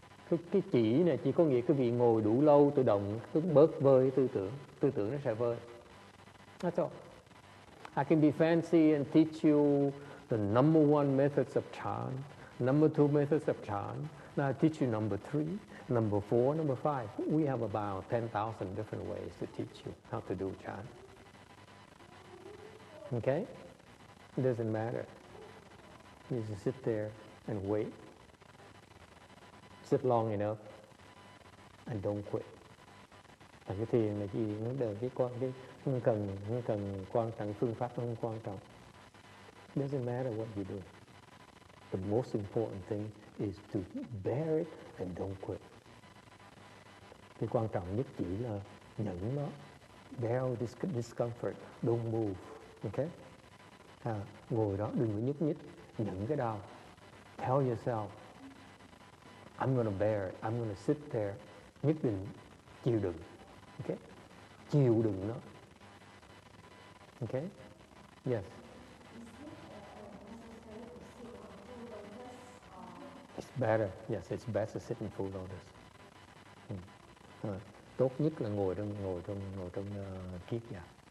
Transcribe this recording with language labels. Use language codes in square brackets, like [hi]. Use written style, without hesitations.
[vi] Cái chỉ này chỉ có nghĩa cái việc ngồi đủ lâu tự động bớt vơi tư tưởng nó sẽ vơi. [en] That's all. I can be fancy and teach you the number one methods of Chan, number two methods of Chan. Now I teach you number three, number four, number five. We have about 10,000 different ways to teach you how to do Chan. Okay? It doesn't matter. You just sit there and wait. Sit long enough and don't quit. [vi] Cái thiền là gì? Nó đều không cần quan trọng, phương pháp không quan trọng. [en] It doesn't matter what you do. The most important thing is to bear it and don't quit. [vi] Cái quan trọng nhất chỉ là nhẫn nó. [en] Bear discomfort, don't move. Okay? [vi] Ngồi đó đừng có nhúc nhích, nhẫn cái đau. [en] Tell yourself, I'm going to bear it. I'm going to sit there. [vi] Nhất định chịu đựng. [en] Okay? [vi] Chịu đựng nó. [en] Okay? Yes. It's better. Yes, it's best to sit in full lotus. [vi] Tốt nhất là ngồi trong kiết giặc.